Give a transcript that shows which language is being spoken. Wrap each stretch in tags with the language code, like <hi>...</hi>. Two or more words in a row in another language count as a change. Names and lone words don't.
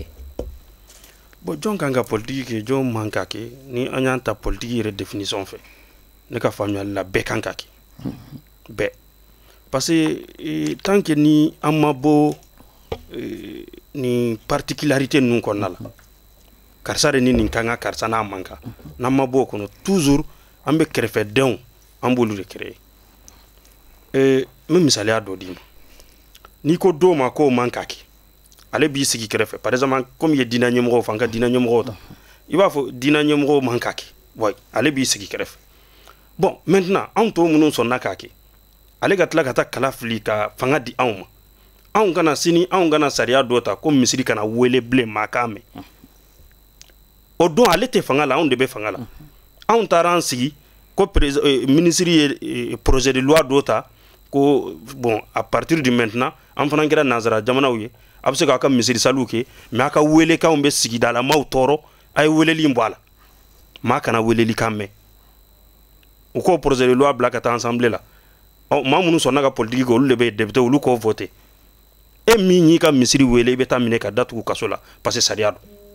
<bm>Bon, jɔn kan ka politiki kɛ jɔn man ka kɛ ni an y'an ta politiki yɛrɛ définition fɛ ne ka faamuyali la bɛɛ kan ka kɛ bɛɛ</bm> <fr>parce que tant que</fr> <bm>ni an ma bɔ ni particularité ninnu kɔnɔna la karisa de ni nin kan ka karisa n'a man kan n'an ma bɔ o kɔnɔ toujours an bɛ kɛrɛfɛdenw an b'olu de créer n bɛ misaliya dɔ d'i ma n'i ko dɔw ma k'o man ka kɛ ale b'i sigi kɛrɛfɛ</bm> <fr>par exemple comme</fr> <bm>ye diinɛ ɲɛmɔgɔw fɔ an ka diinɛ ɲɛmɔgɔw ta i b'a fɔ diinɛ ɲɛmɔgɔw man ka kɛ ouais ale b'i sigi kɛrɛfɛ</bm> <fr>bon maintenant</fr> <bm>anw tɔw minnu sɔnna k'a kɛ ale ka tila ka taa kala fili ka fanga di anw ma anw kana sini anw kana sariya dɔ ta ko misiri kana wele bilen maa k'a mɛn o don ale tɛ fanga la anw de bɛ fanga la anw taara an sigi ko ministre ye</bm> <fr>projet de loi</fr> <bm>dɔ ta ko</bm> <fr>bon à partir de maintenant</fr> <bm>an fana kɛra nanzara jamanaw ye a bɛ se k'a ka misiri saliw kɛ mais a ka welekanw bɛ sigidala maaw tɔɔrɔ a ye weleli bɔ a la maa kana weleli kan mɛn u k'o</bm> <fr>projet de loi</fr> <bm>bila ka taa assemblée la maa minnu sɔnna ka politiki kɛ olu de bɛ député olu k'o voté e min y'i ka misiri wele i bɛ taa minɛ ka datugu kaso la</bm> <fr>parce que</fr> <bm>sariya don</bm>